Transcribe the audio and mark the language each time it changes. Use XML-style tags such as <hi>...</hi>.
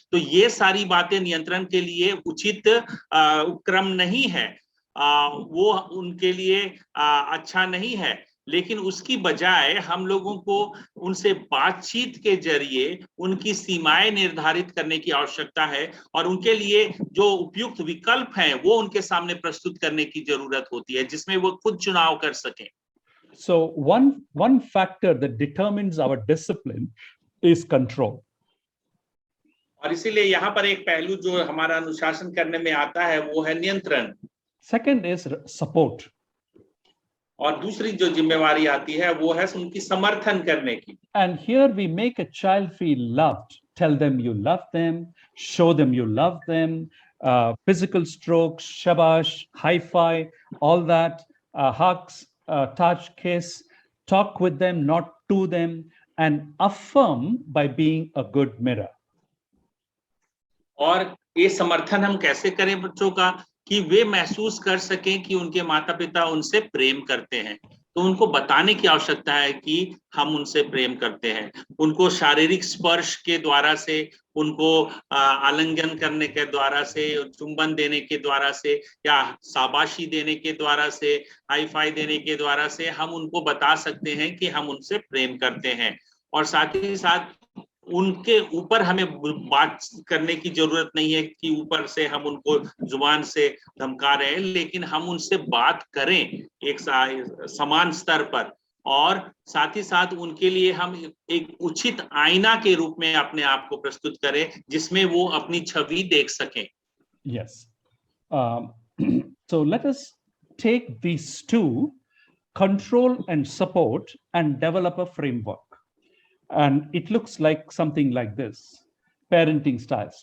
<hi>तो ये सारी बातें नियंत्रण के लिए उचित उपक्रम नहीं है, वो उनके लिए अच्छा नहीं है। लेकिन उसकी बजाय हम लोगों को उनसे बातचीत के जरिए उनकी सीमाएं निर्धारित करने की आवश्यकता है और उनके लिए जो उपयुक्त विकल्प हैं वो उनके सामने प्रस्तुत करने की जरूरत होती है, जिसमें वो खुद चुनाव कर सकें।</hi> <en>So one factor that determines our discipline is control.</en> <hi>और इसीलिए यहाँ पर एक पहलू जो हमारा अनुशासन करने में आता है वो है नियंत्रण।</hi> <en>Second is support.</en> <hi>और दूसरी जो जिम्मेवारी आती है वो है उनकी समर्थन करने की।</hi> <en>And here we make a child feel loved. Tell them you love them, show them you love them, physical strokes, shabash, high-five, all that, hugs, touch, kiss, talk with them, not to them, and affirm by being a good mirror.</en> <hi>और ये समर्थन हम कैसे करें बच्चों का कि वे महसूस कर सकें कि उनके माता पिता उनसे प्रेम करते हैं। तो उनको बताने की आवश्यकता है कि हम उनसे प्रेम करते हैं। उनको शारीरिक स्पर्श के द्वारा से, उनको आलिंगन करने के द्वारा से, चुंबन देने के द्वारा से, या शाबाशी देने के द्वारा से, हाई फाई देने के द्वारा से हम उनको बता सकते हैं कि हम उनसे प्रेम करते हैं। और साथ ही साथ उनके ऊपर हमें बात करने की जरूरत नहीं है कि ऊपर से हम उनको जुबान से धमका रहे हैं, लेकिन हम उनसे बात करें एक समान स्तर पर, और साथ ही साथ उनके लिए हम एक उचित आईना के रूप में अपने आप को प्रस्तुत करें जिसमें वो अपनी छवि देख सकें।</hi> <en>Yes. So let us take these two, control and support, and develop a framework. And it looks like something like this: parenting styles.</en>